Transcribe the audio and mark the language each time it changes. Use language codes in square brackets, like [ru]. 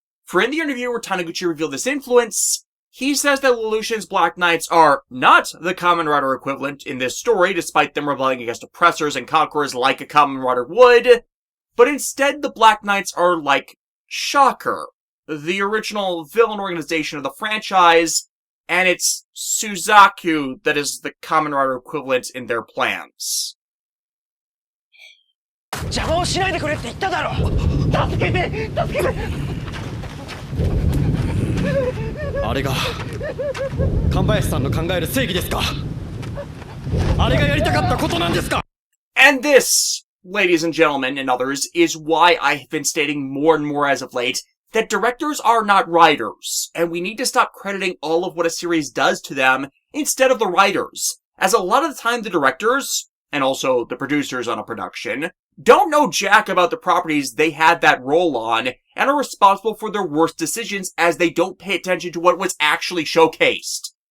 [en] For in the interview where Taniguchi revealed this influence, he says that Lelouch's Black Knights are not the Kamen Rider equivalent in this story, despite them rebelling against oppressors and conquerors like a Kamen Rider would, but instead the Black Knights are like Shocker, the original villain organization of the franchise, and it's Suzaku that is the Kamen Rider equivalent in their plans. [ja] 邪魔をしないでくれって言っただろ。助けて助けて。あれが神林さんの考える正義ですか？あれがやりたかったことなんですか？ [en] And this, ladies and gentlemen and others, is why I have been stating more and more as of late that directors are not writers, and we need to stop crediting all of what a series does to them instead of the writers, as a lot of the time the directors, and also the producers on a production, don't know jack about the properties they had that role on, and are responsible for their worst decisions as they don't pay attention to what was actually showcased.